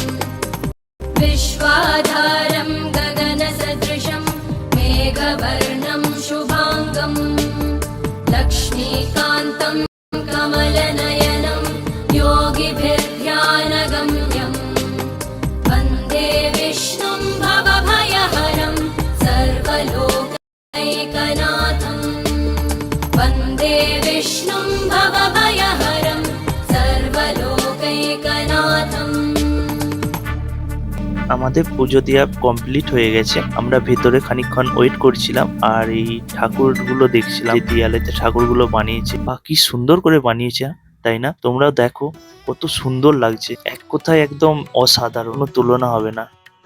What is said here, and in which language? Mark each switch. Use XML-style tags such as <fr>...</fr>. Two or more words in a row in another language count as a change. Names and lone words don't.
<sa>विश्वाधारं गगनसदृशं मेघवर्णं शुभाङ्गं लक्ष्मीकान्तं कमलनयनं योगिभिर्ध्यानगम्यं वन्दे विष्णुं भवभयहरं सर्वलोकैकनाथं वन्दे विष्णुं भवभयहरं सर्वलोकैकनाथम्।</sa> <bn>আমাদের পুজো দেওয়া কমপ্লিট হয়ে গেছে। আমরা ভেতরে খানিকক্ষণ ওয়েট করছিলাম আর এই ঠাকুরগুলো দেখছিলাম, যে দেয়ালেতে ঠাকুরগুলো বানিয়েছে। বা কি সুন্দর করে বানিয়েছে তাই না? তোমরাও দেখো কত সুন্দর লাগছে, এক কথায় একদম অসাধারণ, কোনো তুলনা হবে না।</bn>